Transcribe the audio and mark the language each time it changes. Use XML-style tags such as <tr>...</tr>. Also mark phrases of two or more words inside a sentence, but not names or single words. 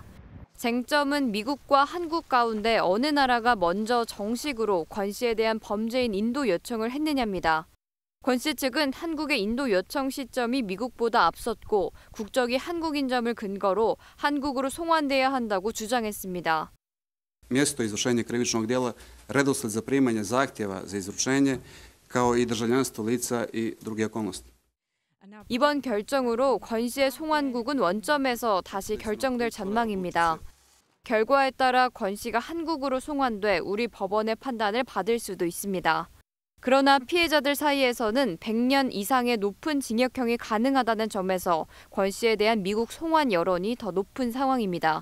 <ko>쟁점은 미국과 한국 가운데 어느 나라가 먼저 정식으로 권 씨에 대한 범죄인 인도 요청을 했느냐입니다. 권 씨 측은 한국의 인도 요청 시점이 미국보다 앞섰고 국적이 한국인 점을 근거로 한국으로 송환돼야 한다고 주장했습니다.</ko> <sr>Mjesto izvršenja krivičnog djela, redosled zaprimanja zahtjeva za izručenje, kao i državljanstvo lica i druge okolnosti.</sr> <ko>이번 결정으로 권 씨의 송환국은 원점에서 다시 결정될 전망입니다. 결과에 따라 권 씨가 한국으로 송환돼 우리 법원의 판단을 받을 수도 있습니다. 그러나 피해자들 사이에서는 100년 이상의 높은 징역형이 가능하다는 점에서 권 씨에 대한 미국 송환 여론이 더 높은 상황입니다.</ko>